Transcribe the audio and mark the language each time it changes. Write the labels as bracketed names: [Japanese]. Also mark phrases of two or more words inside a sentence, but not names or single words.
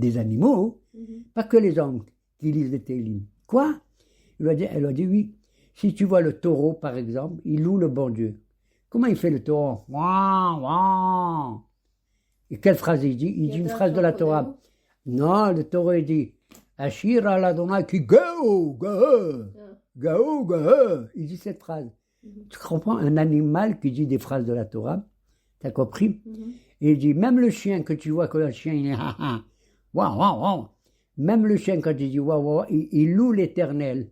[French] Des animaux, pas que les hommes qui lisent les Teilim. Quoi? Elle a dit oui. Si tu vois le taureau, par exemple, il loue le bon Dieu. Comment il fait le taureau? Et quelle phrase il dit? Il dit une phrase de la Torah. Non, le taureau, il dit [Hebrew] אשירה ליהוה כי גאה. [French] Il dit cette phrase. Tu comprends? Un animal qui dit des phrases de la Torah. T'as compris? Et il dit, même le chien que tu vois que le chien, il est waouh. Même le chien, quand il dit waouh, il loue l'Éternel.